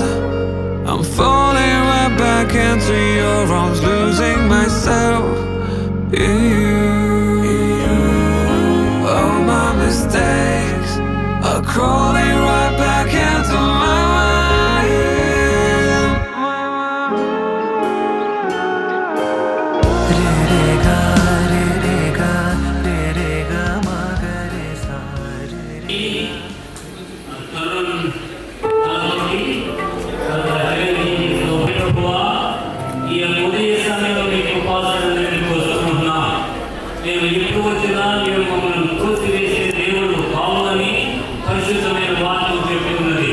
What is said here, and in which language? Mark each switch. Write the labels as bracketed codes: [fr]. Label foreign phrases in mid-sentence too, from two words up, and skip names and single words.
[en] I'm falling right back into your arms, losing myself in you. All my mistakes are crawling right back into my mind. Re-re-ga, re-re-ga, re-re-ga, ma-ga-re-sa, re-re-ga. [te] నేను ఎప్పుడు వచ్చినా నేను మమ్మల్ని పూర్తి వేసే దేవుడు కావాలని పరిశుద్ధమైన వాక్యం చెప్పి ఉన్నది.